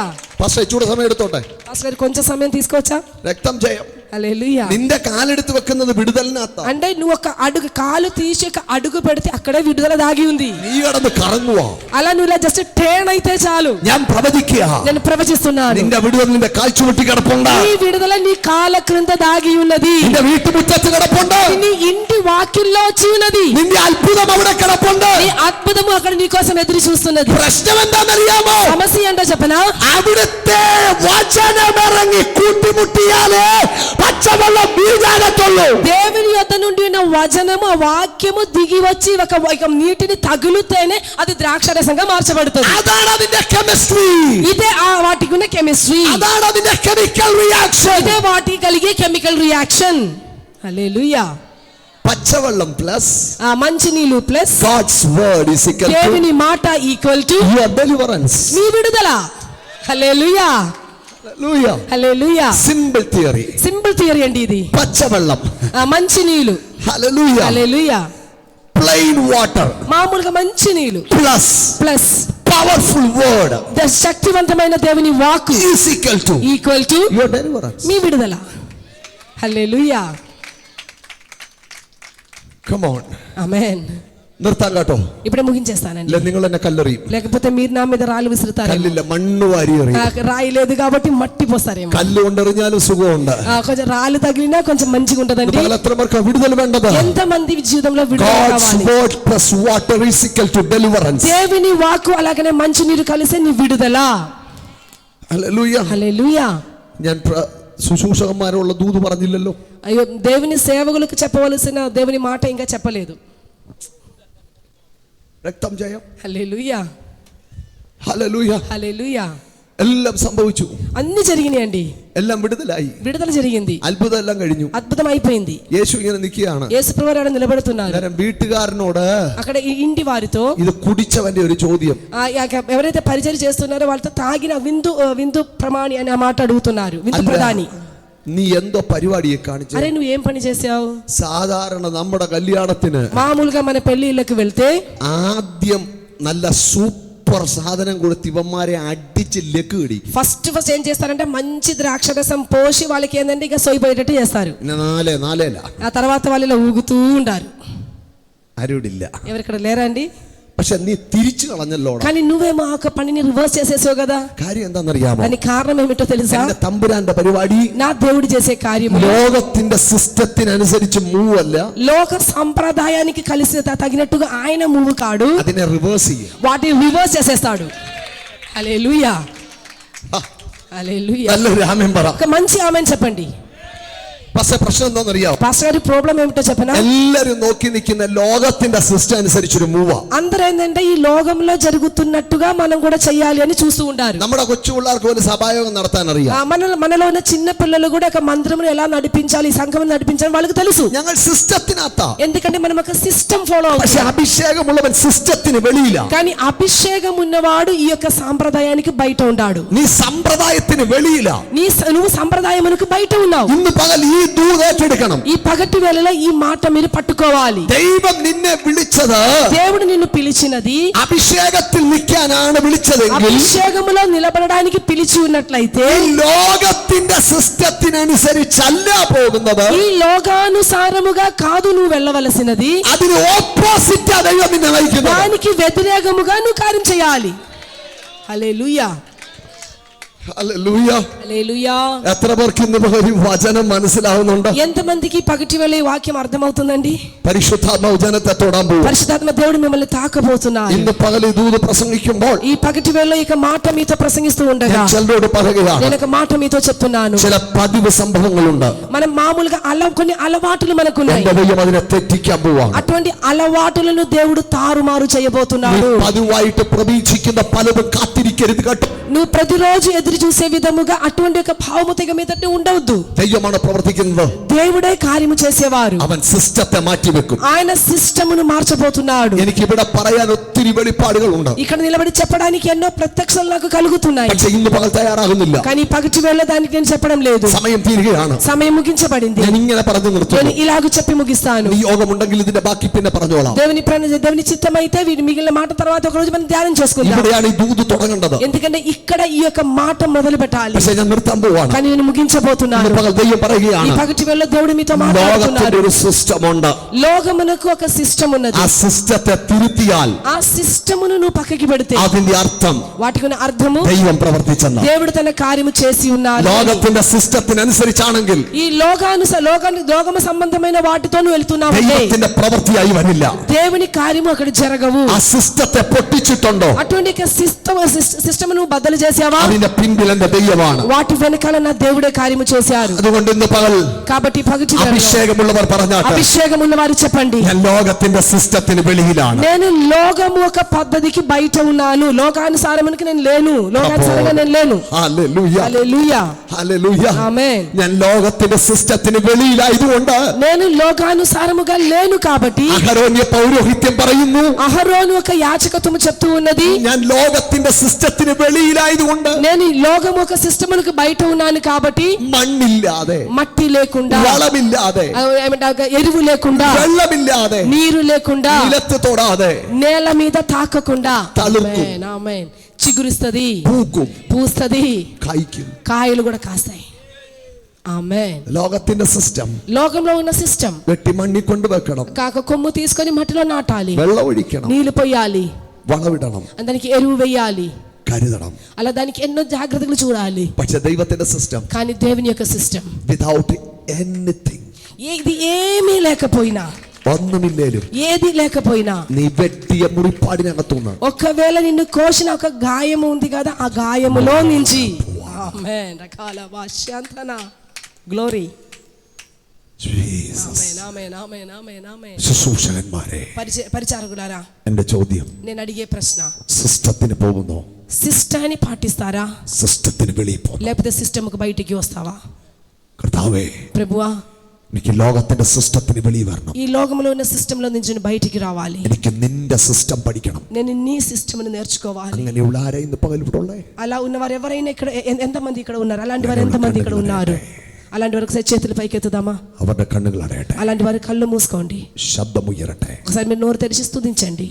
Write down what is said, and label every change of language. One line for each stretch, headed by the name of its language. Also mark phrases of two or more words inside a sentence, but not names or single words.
Malayalam: പക്ഷേ ചൂട് സമയം എടുത്തോട്ടെ.
Telugu: పాస్టర్ కొంచెం సమయం తీసుకోవచ్చా?
Malayalam: രക്തം ജയം.
Telugu: హల్లెలూయా.
Malayalam: നിന്റെ കാലെടുത്ത് വെക്കുന്നത് വിടുതലിനകത്താ.
Telugu: అంటే నువ్వు ఒక అడుగు కాలు తీసి ఒక అడుగు పెడితే అక్కడే విడుదల దాగి ఉంది.
Malayalam: നീ കടന്ന് കറങ്ങുവാ.
Telugu: అలా నువ్వు ఇలా
English: just turn
Telugu: అయితే చాలు.
Malayalam: ഞാൻ പ്രവചിക്കുക,
Telugu: నేను ప్రవచిస్తున్నాను.
Malayalam: നിന്റെ വിടുതൽ നിന്റെ കാൽച്ചുവട്ടി കിടപ്പുണ്ട്.
Telugu: నీ విడుదల నీ కాళ్ళ క్రింద దాగి ఉన్నది.
Malayalam: നിന്റെ വീട്ടുമുറ്റത്ത് കിടപ്പുണ്ട്.
Telugu: నీ ఇంటి వాకిల్లో వచ్చి ఉన్నది.
Malayalam: നിന്റെ അത്ഭുതം അവിടെ കിടപ്പുണ്ട്.
Telugu: నీ అద్భుతము అక్కడ నీ కోసం ఎదురు చూస్తున్నది.
Malayalam: പ്രശ്നം എന്താണെന്നറിയാമോ?
Telugu: సమస్య ఏంటో చెప్పనా?
Malayalam: അവിടുത്തെ വചനമിറങ്ങി കൂട്ടിമുട്ടിയാലേ പച്ചവെള്ളം വീഴാകത്തുള്ളൂ.
Telugu: దేవుని యొద్ద నుండి ఉన్న వచనము, ఆ వాక్యము దిగి వచ్చి ఒక నీటిని తగులుతేనే అది ద్రాక్షరసంగా మార్చబడుతుంది.
Malayalam: അതാണ് അതിന്റെ കെമിസ്ട്രി.
Telugu: ఇదే ఆ వాటికి ఉన్న కెమిస్ట్రీ.
Malayalam: അതാണ് അതിന്റെ
English: chemical reaction.
Telugu: ఇదే వాటికి కలిగే
English: chemical reaction.
Telugu: హల్లెలూయా. పచ్చవెల్లం ప్లస్ మంచినీళ్ళు ప్లస్
English: God's word is equal to
Telugu: దేవుని మాట
English: equal to your deliverance.
Telugu: మీ విడుదల. హల్లెలూయా,
English: Hallelujah.
Telugu: హల్లెలూయా.
English: Simple theory. simple theory
Telugu: అండి ఇది. పచ్చవెల్లం. మంచినీళ్ళు.
English: Hallelujah.
Telugu: హల్లెలూయా.
English: Plain water
Telugu: మామూలుగా మంచినీళ్ళు
English: plus
Telugu: ప్లస్
English: powerful word
Telugu: శక్తివంతమైన దేవుని వాక్కు
English: is equal to equal to your deliverance.
Telugu: మీ విడుదల. హల్లెలూయా.
English: Come on.
Telugu: ఆమేన్.
Malayalam: നിർത്താൻ കേട്ടോ.
Telugu: ఇప్పుడే ముగించేస్తానండి.
Malayalam: ഇല്ല നിങ്ങൾ എന്നെ കല്ലെറിയും.
Telugu: లేకపోతే మీరు నా మీద రాళ్ళు విసురుతారు.
Malayalam: കല്ലില്ല മണ്ണ് വാരി എറിയും.
Telugu: రాయి లేదు కాబట్టి మట్టి పోస్తారేమో.
Malayalam: കല്ല് കൊണ്ടെറിഞ്ഞാലും സുഖമുണ്ട്.
Telugu: కొంచెం రాళ్ళు తగిలినా కొంచెం మంచిగా ఉంటదండి.
Malayalam: എത്ര പേർക്ക് വിടുതൽ വേണ്ടത്?
Telugu: ఎంత మంది జీవితంలో విడుదల కావాలి?
English: God's word plus water is equal to deliverance.
Telugu: దేవుని వాక్కు అలాగనే మంచి నీరు కలిసే నీ విడుదల.
English: Hallelujah.
Telugu: హల్లెలూయా.
Malayalam: ഞാൻ ശുശ്രൂഷകന്മാരുള്ള ദൂത് പറഞ്ഞില്ലല്ലോ.
Telugu: అయ్యో, దేవుని సేవకులకు చెప్పవలసిన దేవుని మాట ఇంకా చెప్పలేదు.
Malayalam: രക്തം ജയം.
Telugu: హల్లెలూయా,
Malayalam: ഹല്ലേലൂയ.
Telugu: హల్లెలూయా.
Malayalam: എല്ലാം സംഭവിച്ചു.
Telugu: అన్ని జరిగినాయండి.
Malayalam: എല്ലാം വിടുതലായി.
Telugu: విడుదల జరిగింది.
Malayalam: അത്ഭുതം എല്ലാം കഴിഞ്ഞു.
Telugu: అద్భుతం అయిపోయింది.
Malayalam: യേശു ഇങ്ങനെ നിൽക്കുകയാണ്.
Telugu: యేసుప్రభువు అక్కడ నిలబడుతున్నారు.
Malayalam: അന്നേരം വീട്ടുകാരനോട്
Telugu: అక్కడ ఈ ఇంటి వారితో
Malayalam: ഇത് കുടിച്ചവന്റെ ഒരു ചോദ്യം.
Telugu: ఎవరైతే పరిచయం చేస్తున్నారో వాళ్ళతో తాగిన విందు ప్రమాణి అని ఆ మాట అడుగుతున్నారు. విందు ప్రధాని,
Malayalam: നീ എന്തോ പരിപാടിയെ കാണിച്ചു?
Telugu: అరే నువ్వు ఏం పని చేసావు?
Malayalam: സാധാരണ നമ്മുടെ കല്യാണത്തിന്
Telugu: మామూలుగా మన పెళ్లిళ్ళకి వెళ్తే
Malayalam: ആദ്യം നല്ല സൂപ്പർ സാധനം കൊടുത്ത് ഇവന്മാരെ അടിച്ച് ലക്ക് കിടി.
Telugu: ఫస్ట్ ఏం చేస్తారంటే మంచి ద్రాక్షరసం పోసి వాళ్ళకి ఏంటంటే ఇక సోయిపోయేటట్టు చేస్తారు.
Malayalam: നാലേല
Telugu: ఆ తర్వాత వాళ్ళు ఇలా ఊగుతూ ఉంటారు.
Malayalam: ആരോടില്ല.
Telugu: ఎవరిక్కడ లేరా అండి?
Malayalam: പക്ഷെ നീ തിരിച്ചു കളഞ്ഞല്ലോ.
Telugu: కానీ నువ్వేమో ఆ పనిని రివర్స్ చేసేసావు కదా.
Malayalam: കാര്യം എന്താണെന്നറിയാമോ?
Telugu: దానికి కారణం ఏమిటో తెలుసా?
Malayalam: എന്റെ തമ്പുരാന്റെ പരിപാടി
Telugu: నా దేవుడు చేసే కార్యం
Malayalam: ലോകത്തിന്റെ സിസ്റ്റത്തിനനുസരിച്ച് മൂവ് അല്ല.
Telugu: లోక సంప్రదాయానికి కలిసి తగినట్టుగా ఆయన మూవ్ కాడు.
Malayalam: അതിനെ റിവേഴ്സ് ചെയ്യും.
Telugu: వాటిని రివర్స్ చేసేస్తాడు. హల్లెలూయా, హల్లెలూయా.
Malayalam: നല്ലൊരു ആമേൻ പറ.
Telugu: ఒక మంచి ఆమేన్ చెప్పండి.
Malayalam: പക്ഷെ പ്രശ്നം എന്താണെന്നറിയാമോ?
Telugu: పాస్టర్ గారి ప్రాబ్లం ఏమిటో చెప్పనా?
Malayalam: എല്ലാരും നോക്കി നിൽക്കുന്ന ലോകത്തിന്റെ സിസ്റ്റം അനുസരിച്ചൊരു മൂവാ.
Telugu: అందరూ ఏంటంటే ఈ లోకంలో జరుగుతున్నట్టుగా మనం కూడా చెయ్యాలి అని చూస్తూ ఉంటారు.
Malayalam: നമ്മുടെ കൊച്ചു പിള്ളേർക്ക് പോലും സഭായോഗം നടത്താൻ അറിയാം.
Telugu: మనలో ఉన్న చిన్న పిల్లలు కూడా ఒక మందిరం ఎలా నడిపించాలి, సంఘం నడిపించాలి వాళ్ళకి తెలుసు.
Malayalam: ഞങ്ങൾ സിസ്റ്റത്തിനകത്താ.
Telugu: ఎందుకంటే మనం ఒక
English: system follow
Malayalam: പക്ഷെ
Telugu: అవుతాం.
Malayalam: അഭിഷേകമുള്ളവൻ സിസ്റ്റത്തിന് വെളിയില്ല.
Telugu: కానీ అభిషేకం ఉన్నవాడు ఈ యొక్క సాంప్రదాయానికి బయట ఉన్నాడు.
Malayalam: നീ സമ്പ്രദായത്തിന് വെളിയില്ല.
Telugu: నువ్వు సంప్రదాయమునకు బయట ఉన్నావు.
Malayalam: ഇന്ന് പകൽ ഈ ദൂത് ഏറ്റെടുക്കണം.
Telugu: ఈ పగటి వేళలో ఈ మాట మీరు పట్టుకోవాలి.
Malayalam: ദൈവം നിന്നെ വിളിച്ചത്
Telugu: దేవుడు నిన్ను పిలిచినది
Malayalam: അഭിഷേകത്തിൽ നിൽക്കാനാണ് വിളിച്ചതെങ്കിൽ
Telugu: అభిషేకములో నిలబడడానికి పిలిచి ఉన్నట్లయితే
Malayalam: ഈ ലോകത്തിന്റെ സിസ്റ്റത്തിനനുസരിച്ചല്ല പോകുന്നത്.
Telugu: ఈ లోకానుసారముగా కాదు నువ్వు వెళ్ళవలసినది.
Malayalam: അതിന് ഓപ്പോസിറ്റ് ദൈവം നിന്നെ നയിക്കുന്നത്.
Telugu: దానికి వ్యతిరేకముగా నువ్వు కార్యం చేయాలి. హల్లెలూయా,
Malayalam: ഹല്ലേലൂയ.
Telugu: హల్లెలూయా.
Malayalam: എത്ര പേർക്ക് ഇന്ന് ഒരു വചനം മനസ്സിലാവുന്നുണ്ട്?
Telugu: ఎంతమందికి పగటి వేళ ఈ వాక్యం అర్థమవుతుందండి?
Malayalam: പരിശുദ്ധാത്മാവ് ജനത്തെ തൊടാൻ പോകും.
Telugu: పరిశుద్ధాత్మ దేవుడు మిమ్మల్ని తాకబోతున్నారు.
Malayalam: ഇന്ന് പകൽ ഈ ദൂത് പ്രസംഗിക്കുമ്പോൾ
Telugu: ఈ పగటి వేళలో ఇక మాట మీతో ప్రసంగిస్తూ ఉండగా
Malayalam: ചിലരോട് പറയുകയാണ്,
Telugu: నేను ఒక మాట మీతో చెప్తున్నాను.
Malayalam: ചില പതിവ് സംഭവങ്ങളുണ്ട്.
Telugu: మనం మామూలుగా కొన్ని అలవాట్లు మనకున్నాయి.
Malayalam: എന്റെ ദൈവം അതിനെ തെറ്റിക്കാൻ പോവാണ്.
Telugu: అటువంటి అలవాటులను దేవుడు తారుమారు చేయబోతున్నాడు.
Malayalam: പതിവായിട്ട് പ്രതീക്ഷിക്കുന്ന പലതും കാത്തിരിക്കരുത് കേട്ടോ.
Telugu: నువ్వు ప్రతిరోజు ఎదురు చూసే విధముగా అటువంటి ఒక భావముత మీద ఉండవద్దు.
Malayalam: ദൈവമാണ് പ്രവർത്തിക്കുന്നത്.
Telugu: దేవుడే కార్యము చేసేవారు.
Malayalam: അവൻ സിസ്റ്റത്തെ മാറ്റിവെക്കും.
Telugu: ఆయన సిస్టమును మార్చబోతున్నాడు.
Malayalam: എനിക്ക് ഇവിടെ പറയാൻ ഒത്തിരി വെളിപ്പാടുകളുണ്ട്.
Telugu: ఇక్కడ నిలబడి చెప్పడానికి ఎన్నో ప్రత్యక్షాలు నాకు కలుగుతున్నాయి.
Malayalam: പക്ഷെ ഇന്ന് പകൽ തയ്യാറാകുന്നില്ല.
Telugu: కానీ పగటి వేళ దానికి నేను చెప్పడం లేదు.
Malayalam: സമയം തീരുകയാണ്.
Telugu: సమయం ముగించబడింది.
Malayalam: ഞാൻ ഇങ്ങനെ പറഞ്ഞു
Telugu: నేను
Malayalam: നിർത്തുന്നു.
Telugu: ఇలాగ చెప్పి ముగిస్తాను.
Malayalam: ഈ യോഗമുണ്ടെങ്കിൽ ഇതിന്റെ ബാക്കി പിന്നെ പറഞ്ഞോളാം.
Telugu: దేవుని చిత్తమైతే వీరి మిగిలిన మాట తర్వాత ఒక రోజు మనం ధ్యానం చేసుకుందాం.
Malayalam: ഇവിടെയാണ് ഈ ദൂത് തുടങ്ങേണ്ടത്.
Telugu: ఎందుకంటే ఇక్కడ ఈ యొక్క మాట మొదలు పెట్టాలి.
Malayalam: പക്ഷെ ഞാൻ നിർത്താൻ പോവാണ്.
Telugu: కానీ నేను ముగించబోతున్నాను.
Malayalam: ഇന്ന് പകൽ ദൈവം
Telugu: ఈ
Malayalam: പറയുകയാണ്,
Telugu: పగటి వేళ దేవుడు మీతో
Malayalam: ലോകത്തിന്റെ
Telugu: మాట్లాడుతున్నాడు.
Malayalam: ഒരു സിസ്റ്റം ഉണ്ട്.
Telugu: లోకమునకు ఒక సిస్టమ్ ఉన్నది.
Malayalam: ആ സിസ്റ്റത്തെ തിരുത്തിയാൽ
Telugu: ఆ సిస్టమును నువ్వు పక్కకి పెడితే
Malayalam: അതിന്റെ అర్థం
Telugu: వాటికి ఉన్న అర్థము
Malayalam: ദൈവം പ്രവർത്തിച്ചെന്ന.
Telugu: దేవుడు తన కార్యము చేసి ఉన్నారు.
Malayalam: ലോകത്തിന്റെ സിസ്റ്റത്തിനനുസരിച്ചാണെങ്കിൽ
Telugu: ఈ లోకము సంబంధమైన వాటితో నువ్వు వెళ్తున్నావు.
Malayalam: ദൈവത്തിന്റെ പ്രവൃത്തിയായി വരില്ല.
Telugu: దేవుని కార్యము అక్కడ జరగవు.
Malayalam: ആ സിസ്റ്റത്തെ പൊട്ടിച്ചിട്ടുണ്ടോ?
Telugu: అటువంటి సిస్టమ్ నువ్వు బద్దలు చేసావా?
Malayalam: അതിന്റെ പിന്നിൽ എന്റെ ദൈവമാണ്.
Telugu: వాటి వెనకాల నా దేవుడే కార్యము చేశారు.
Malayalam: അതുകൊണ്ട് ഇന്ന് പകൽ
Telugu: కాబట్టి పగటి వేళలో
Malayalam: അഭിഷേകമുള്ളവർ പറഞ്ഞാട്ടെ,
Telugu: అభిషేకం ఉన్నవారు చెప్పండి,
Malayalam: ഞാൻ ലോകത്തിന്റെ സിസ്റ്റത്തിന് വെളിയിലാണ്.
Telugu: నేను లోకము ఒక పద్ధతికి బయట ఉన్నాను. లోకానుసారమునికి నేను లేను. లోకానుసారంగా నేను లేను.
Malayalam: ഹല്ലേലൂയ,
Telugu: హల్లెలూయా,
Malayalam: ഹല്ലേലൂയ.
Telugu: ఆమేన్.
Malayalam: ഞാൻ ലോകത്തിന്റെ സിസ്റ്റത്തിന് വെളിയിലായതുകൊണ്ട്
Telugu: నేను లోకానుసారముగా లేను కాబట్టి
Malayalam: അഹരോന്യ പൗരോഹിത്യം പറയുന്നു,
Telugu: అహరోను ఒక యాజకత్వము చెప్తూ ఉన్నది,
Malayalam: ഞാൻ ലോകത്തിന്റെ സിസ്റ്റത്തിന് വെളിയിലായതുകൊണ്ട്
Telugu: నేను ఈ లోకము ఒక సిస్టములకు బయట ఉన్నాను కాబట్టి
Malayalam: മണ്ണില്ലാതെ,
Telugu: మట్టి లేకుండా,
Malayalam: വളമില്ലാതെ,
Telugu: ఏమంటారు, ఎరువు లేకుండా,
Malayalam: വെള്ളമില്ലാതെ,
Telugu: నీరు లేకుండా,
Malayalam: നിലത്ത് തൊടാതെ
Telugu: నేల మీద తాకకుండా
Malayalam: തളിർക്കും,
Telugu: ఆమేన్, ఆమేన్, చిగురిస్తది,
Malayalam: പൂക്കും,
Telugu: పూస్తది,
Malayalam: കായ്ക്കും.
Telugu: కాయలు కూడా కాస్తాయి. ఆమేన్.
Malayalam: ലോകത്തിന്റെ സിസ്റ്റം
Telugu: లోకంలో ఉన్న సిస్టం
Malayalam: വെട്ടി മണ്ണി കൊണ്ട് വെക്കണം,
Telugu: కాక కొమ్ము తీసుకొని మట్టిలో నాటాలి,
Malayalam: വെള്ളം ഒഴിക്കണം,
Telugu: నీళ్లు పోయాలి,
Malayalam: വളമിടണം,
Telugu: దానికి ఎరువు వేయాలి,
Malayalam: കരുതണം.
Telugu: అలా దానికి ఎన్నో జాగ్రత్తలు చూడాలి.
Malayalam: പക്ഷെ ദൈവത്തിന്റെ സിസ്റ്റം
Telugu: కానీ దేవుని యొక్క సిస్టం
English: without anything,
Telugu: ఇది ఏమీ లేకపోయినా,
Malayalam: ഒന്നുമില്ലേലും
Telugu: ఏది లేకపోయినా,
Malayalam: നീ വെട്ടിയ മുറിപ്പാടിനകത്തുനിന്ന്
Telugu: ఒకవేళ నిన్ను కోసిన ఒక గాయము ఉంది కదా, ఆ గాయములో నుంచి ఆమేన్ రకాల వాశ్యాంతన గ్లోరీ. ఆమేన్, ఆమేన్, ఆమేన్, ఆమేన్, ఆమేన్.
Malayalam: ശുശ്രൂഷകന്മാരെ,
Telugu: పరిచారకులారా,
Malayalam: എന്റെ ചോദ്യം,
Telugu: నేను అడిగే ప్రశ్న,
Malayalam: സിസ്റ്റത്തിന് പോകുന്നോ?
Telugu: సిస్టాన్ని పాటిస్తారా,
Malayalam: സിസ്റ്റത്തിന് വെളിയിൽ പോകുന്നു?
Telugu: లేకపోతే సిస్టమ్కి బయటికి వస్తావా?
Malayalam: കർത്താവേ,
Telugu: ప్రభువా,
Malayalam: എനിക്ക് ലോകത്തിന്റെ സിസ്റ്റത്തിന് വെളിയിൽ വരണം.
Telugu: ఈ లోకంలో ఉన్న సిస్టంలో నుంచి బయటికి రావాలి.
Malayalam: എനിക്ക് നിന്റെ സിസ്റ്റം പഠിക്കണം.
Telugu: నేను నీ సిస్టమ్ని నేర్చుకోవాలి.
Malayalam: അങ്ങനെയുള്ള ആരെ ഇന്ന് പകൽ ഇവിടെ ഉള്ളേ?
Telugu: అలా ఉన్నవారు ఎవరైనా ఇక్కడ ఎంతమంది ఇక్కడ ఉన్నారు? అలాంటి వారు ఎంతమంది ఇక్కడ ఉన్నారు? అలాంటి వారికి చేతులు పైకెత్తుదామా?
Malayalam: അവരുടെ കണ്ണുകൾ അടയട്ടെ,
Telugu: అలాంటి వారి కళ్ళు మూసుకోండి,
Malayalam: ശബ്ദമുയരട്ടെ.
Telugu: ఒకసారి మీరు నోరు తెరిచి స్తుతించండి.